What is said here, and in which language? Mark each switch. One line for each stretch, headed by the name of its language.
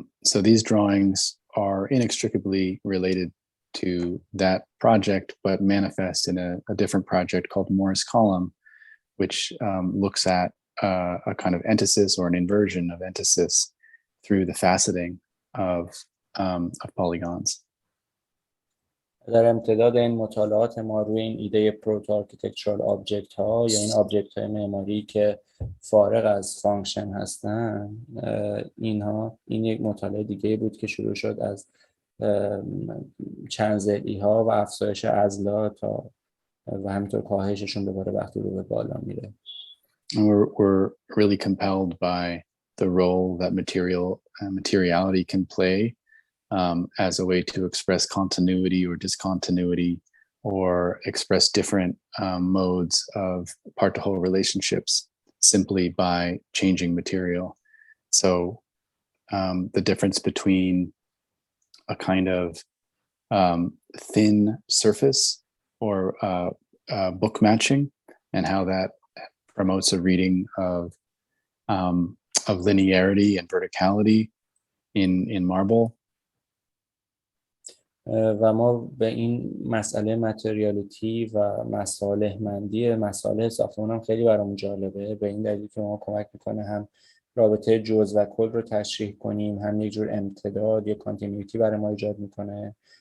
English: So these drawings are inextricably related to that project, but manifest in a different project called Morris Column, which looks at a kind of entasis or an inversion of entasis through the faceting of polygons.
Persian: در امتداد این مطالعات ما روی این ایده پروتو آرکیتکچرال آبجکت ها یا این آبجکت های معماری که فارغ از فانکشن هستن، این یک مطالعه دیگه بود که شروع شد از چند ضلعی ها و افزایش عضلات تا و همینطور کاهششون دوباره وقتی رو به بالا میره.
English: We're really compelled by the role that materiality can play as a way to express continuity or discontinuity, or express different modes of part-to-whole relationships simply by changing material. So the difference between a kind of thin surface or book matching, and how that promotes a reading of linearity and verticality in marble.
Persian: و ما به این مسئله متریالیتی و مسائل ساختمان هم خیلی برامون جالبه، به این دلیل که ما کمک میکنه هم رابطه جزء و کل رو تشریح کنیم، هم یک جور امتداد یا کانتینیویتی برای ما ایجاد میکنه.